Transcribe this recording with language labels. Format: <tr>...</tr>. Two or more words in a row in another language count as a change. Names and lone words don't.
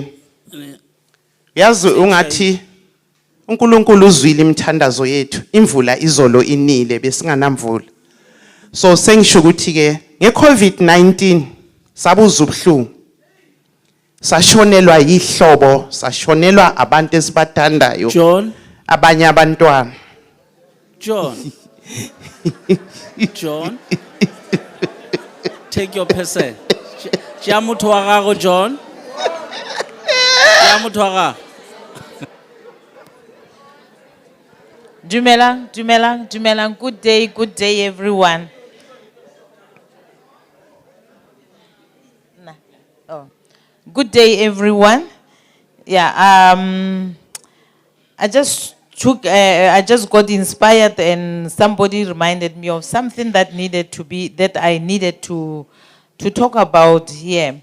<zu>Yazi ungathi uNkulunkulu uzwile imithandazo yethu. Imvula izolo inile besinganamvula. So sengisho ukuthi ke ngeCovid-19 sabuza ubuhlungu. Sashonelwa yihlobo, sashonelwa abantu esibathandayo. John, abanye abantwana.</zu> <en>John, take your percent.</en> <nso>Chiamutho wa gago John. Chiamutho wa gago. Dumelang.</nso> <en>Good day, everyone. Good day, everyone. Yeah, I just got inspired, and somebody reminded me of something that I needed to talk about here.</en>